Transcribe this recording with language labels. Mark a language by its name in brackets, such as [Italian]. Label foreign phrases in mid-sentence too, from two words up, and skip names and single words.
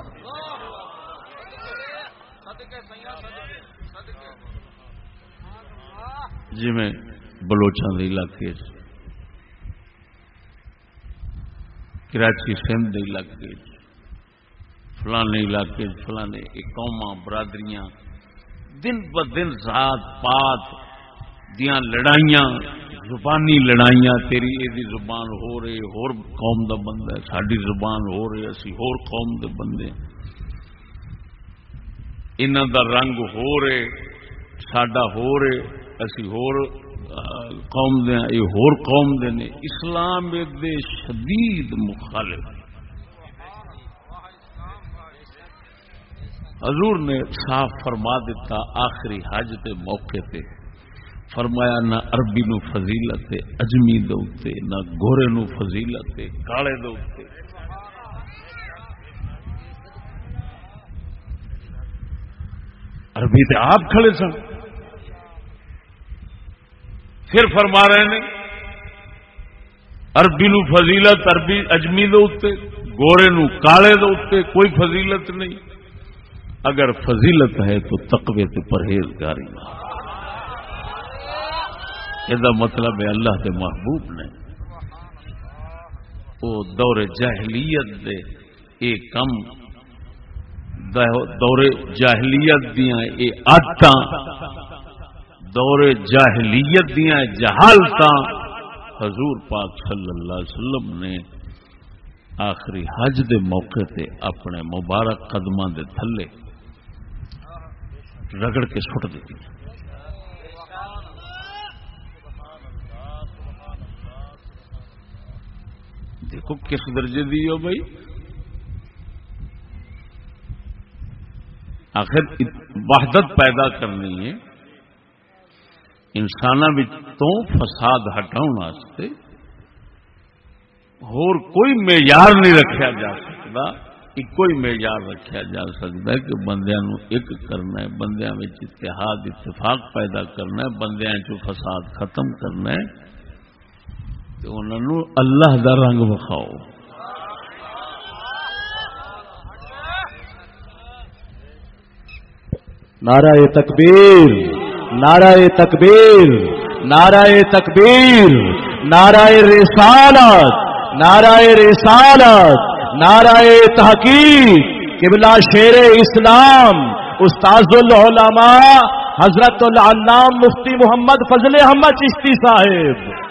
[Punjabi] جی میں بلوچاں دے علاقے کراچی سندھ دے علاقے فلانے علاقے فلانے قوماں برادریاں دن ب دن ذات پات دیاں لڑائیاں، زبانی لڑائیاں، تیری ایدی زبان ہو رہی ہور قوم دا بندہ ہے، ساڈی زبان ہو رہی اسی ہور قوم دے بندے، انہاں دا رنگ ہو رہے ساڈا ہو رہے اسی ہور قوم دے یہ ہور قوم دے نے۔ اسلام دے شدید مخالف۔ حضور نے صاف فرما دیتا آخری حج کے موقع تے، فرمایا نہ عربی نو فضیلت اجمی دے اوتے، نہ گورے نو فضیلت کالے دے اوتے۔ عربی تے آپ کھڑے سن، پھر فرما رہے ہیں عربی نو فضیلت عربی اجمی دے اوتے، گورے نو کالے دے اوتے کوئی فضیلت نہیں۔ اگر فضیلت ہے تو تقوی تے پرہیزگاری، یہ مطلب ہے اللہ کے محبوب نے وہ دور جاہلیت دے اے کم دور جاہلیت دیاں اے عادتاں، دور جاہلیت دیاں جہالتاں حضور پاک صلی اللہ علیہ وسلم نے آخری حج دے موقع تے اپنے مبارک قدماں دے تھلے رگڑ کے سٹ دیتی۔ دیکھو کس درجے دی ہو بھائی، آخر وحدت پیدا کرنی ہے انساناں تو فساد ہٹاؤن واسطے [Urdu] اور کوئی معیار نہیں رکھا جا سکتا، کوئی معیار رکھا جا سکتا ہے [Punjabi] کہ بندیاں نو ایک کرنا ہے، بندیاں وچ اتحاد اتفاق پیدا کرنا ہے، بندیاں چو فساد ختم کرنا ہے، تو انہاں نو اللہ دا رنگ وکھاؤ۔ [Urdu] نعرہ تکبیر، نعرہ تکبیر، نعرہ تکبیر، نعرہ رسالت، نعرہ رسالت، نعرہ تحقیق، قبلہ شیر اسلام استاذ العلماء حضرت العلام مفتی محمد فضل احمد چشتی صاحب۔